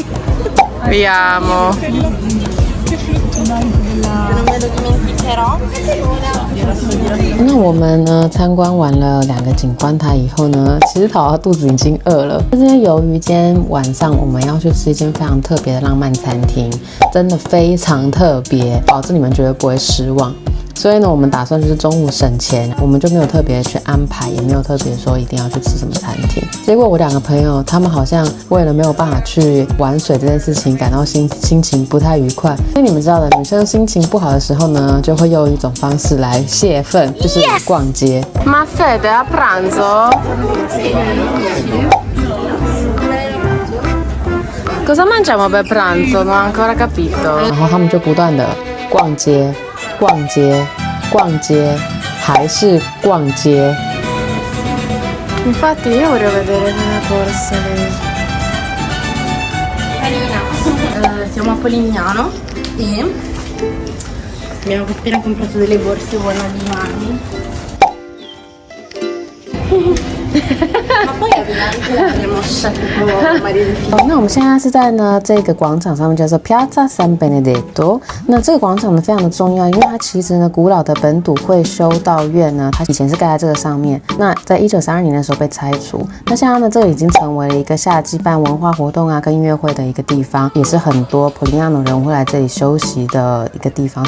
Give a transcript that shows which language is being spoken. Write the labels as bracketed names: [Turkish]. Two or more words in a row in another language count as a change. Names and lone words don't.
[Italian] Vediamo. Non me lo dimenticherò. [Chinese] 那我們呢參觀完了2個景觀台以後呢，其實淘淘肚子已經餓了。但是由於今天晚上我們要去吃一間非常特別的浪漫餐廳，真的非常特別，保證你們絕對不會失望。所以呢，我們打算就是中午省錢，我們就沒有特別去安排，也沒有特別說一定要去吃什麼餐廳。結果我2個朋友，他們好像為了沒有辦法去玩水這件事情，感到心情不太愉快。所以你們知道的，女生心情不好的時候呢，就會用一種方式來洩憤，就是逛街。 [Italian] Ma Fede a pranzo? Cosa mangiamo per pranzo? Non ho ancora capito. [Chinese] 然後他們就不斷的逛街。逛街，逛街，還是逛街。 [Italian] Infatti io voglio vedere una corsa lì. Carina. Siamo a Polignano e abbiamo appena comprato delle borse buone di mani. Ma poi abbiamo scelto Maria del Fiore. [Chinese] 那我們現在是在呢這個廣場上面，叫做 Piazza San Benedetto。那這個廣場呢非常的重要，因為它其實呢古老的本篤會修道院呢，它以前是蓋在這個上面。那在1932年的時候被拆除。那現在呢這個已經成為了一個夏季辦文化活動啊跟音樂會的一個地方，也是很多普利亞諾人會來這裡休息的一個地方。